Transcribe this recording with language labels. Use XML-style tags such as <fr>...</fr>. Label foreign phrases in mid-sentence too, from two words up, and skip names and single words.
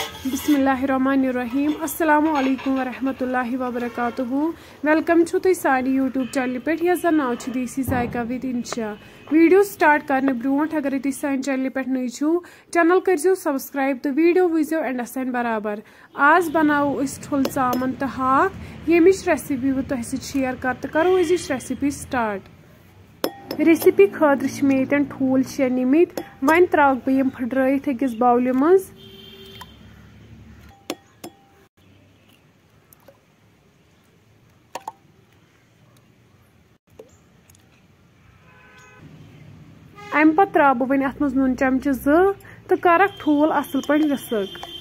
<ar>بسم الله الرحمن الرحيم السلام عليكم ورحمة الله وبركاته.</ar> <ks>वेलकम छु तुम सानी</ks> <en>YouTube channel</en> <ks>पे यस जन नाव छु देसी जायका विद इंशा।</ks> <en>video start</en> <ks>करने ब्रोट अगर तुम सानी चैनल पे नई छु चैनल करो सब्सक्राइब तो वीडियो वुजो एंडस तन बराबर। आज बनाओ इस ठुल चामन तो हाक यमिच रेसिपी बह तुह शेयर कर तो करो अजिच</ks> <en>recipe start.</en> <ks>रेसिपी खतर मे ये ठूल 6 निमित वन त्राग बह फुट्रत अकिस बाउल मज। अम पत त्रा बह वन अत नून चमच 2 तो करक ठूल असल पे विसक।</ks>